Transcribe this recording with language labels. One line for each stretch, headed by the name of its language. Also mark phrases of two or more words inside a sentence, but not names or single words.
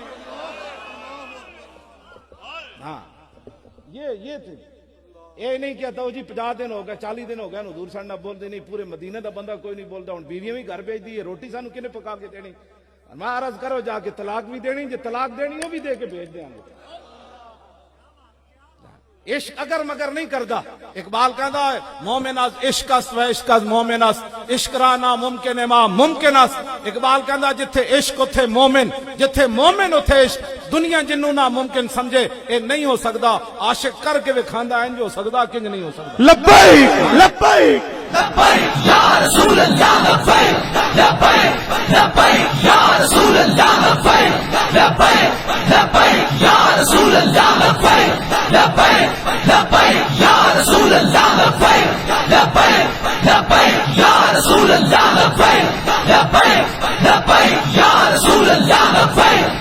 Punjabi: ہاں یہ تھی، یہ نہیں کیا تو جی 50 دن ہو گئے 40 دن ہو گئے حضور سن نہ بولتے نہیں، پورے مدینے دا بندہ کوئی نہیں بولتا، ہوں بیویاں بھی گھر بھیج دی ہے، روٹی سانو کنے پکا کے دینی؟ میں عرض کرو جا کے طلاق بھی دینی، جے طلاق دینی وہ بھی دے کے بھیج دیں گے۔ عشق اگر مگر نہیں کردا، اقبال کہتا ہے
Persian: مومن از عشق است و عشق از مومن است، عشق را ناممکن ہے ما ممکن است۔
Punjabi: اقبال کہتا ہے جتھے عشق اتھے مومن، جتھے مومن اتھے عشق، دنیا جنوں ناممکن سمجھے اے نہیں ہو سکدا، عاشق کر کے وکھاندا انج ہو سکدا کنج نہیں ہو سکدا۔
Arabic: لبیک لبیک لبیک یا رسول اللہ، لبیک لبیک لبیک یا رسول اللہ، لبیک لبیک لبیک یا رسول اللہ، لبیک لبیک لبیک یا رسول اللہ، لبیک لبیک لبیک یا رسول اللہ، لبیک لبیک لبیک یا رسول اللہ، لبیک